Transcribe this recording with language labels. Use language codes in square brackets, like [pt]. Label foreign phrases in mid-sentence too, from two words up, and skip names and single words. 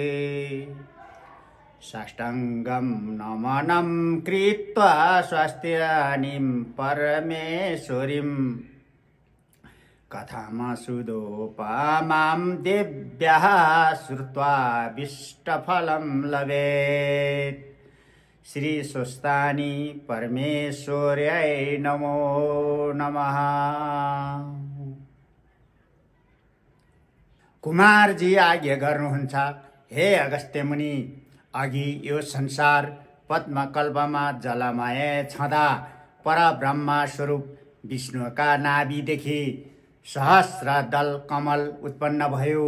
[sa] साष्टाङ्गं नमनं कृत्वा स्वस्त्यानीं परमेश्वरीं कथामसुदोपमां देव्याः श्रुत्वा भीष्टफलं लभेत्। श्री स्वस्तानी परमेश्वर्याय नमो नमः। [ne] कुमारजी आज्ञा गर्नुहुन्छ, हे अगस्त्य मुनि, अघि यो संसार पद्मकल्पमा जलमय छँदा परब्रह्म स्वरूप विष्णुका नाभिदेखि सहस्र दल कमल उत्पन्न भयो।